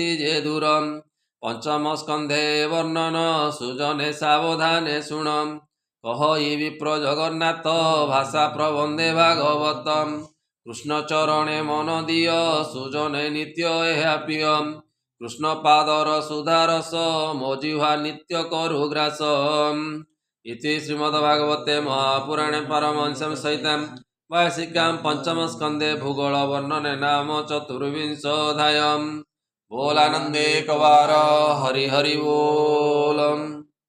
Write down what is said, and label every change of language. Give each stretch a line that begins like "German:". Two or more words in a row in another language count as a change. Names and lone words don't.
Odia: ଯେ ଦୂର ପଞ୍ଚମ ସ୍କନ୍ଧେ ବର୍ଣ୍ଣନ ସୁଜନେ ସାବଧାନେ ଶୁଣ କହଇ ବିପ୍ର ଜଗନ୍ନାଥ ଭାଷା ପ୍ରବନ୍ଧେ ଭାଗବତ କୃଷ୍ଣ ଚରଣେ ମନ ଦିଅ ସୁଜନେ ନିତ୍ୟ ଏହା ପ୍ରିୟ କୃଷ୍ଣ ପାଦର ସୁଧାରସ ମୋ ଜିହ୍ୱା ନିତ୍ୟ କରୁ ଗ୍ରାସ
Sanskrit: ଇତି ଶ୍ରୀମଦ୍ଭାଗବତେ ମହାପୁରାଣେ ପାରମହଂସ୍ୟାଂ ସହିତାଂ वार्षिकां पंचम स्कंदे भूगोल वर्णने नाम चतुर्विंशोऽध्यायः।
Odia: ବୋଲାନନ୍ଦେ କବାର ହରି ହରି ବୋଲ।